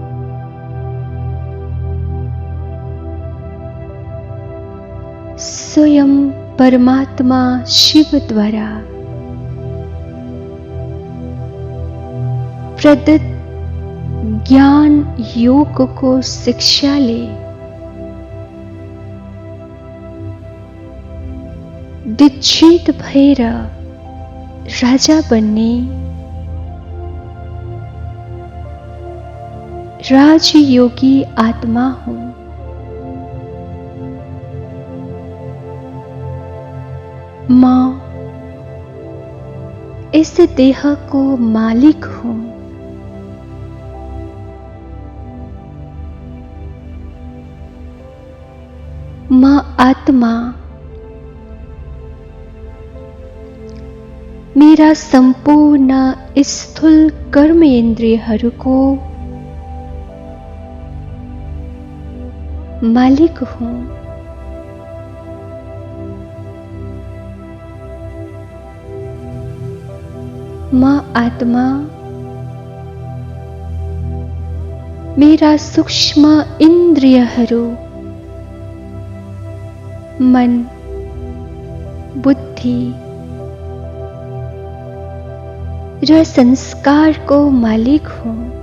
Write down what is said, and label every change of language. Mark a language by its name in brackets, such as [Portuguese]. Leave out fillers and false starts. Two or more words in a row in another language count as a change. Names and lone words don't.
[Nepali] स्वयं परमात्मा शिव द्वारा प्रदत्त ज्ञान योग को शिक्षा ले दीक्षित भएर राजा बन्ने राजयोगी आत्मा हूँ। [Hindi] म इस देह को मालिक हूँ। [Nepali] म आत्मा मेरा संपूर्ण स्थूल कर्मेन्द्रियहरूको मालिक हूँ। म आत्मा मेरा सूक्ष्म इन्द्रियहरू मन, बुद्धि र संस्कार को मालिक हूँ।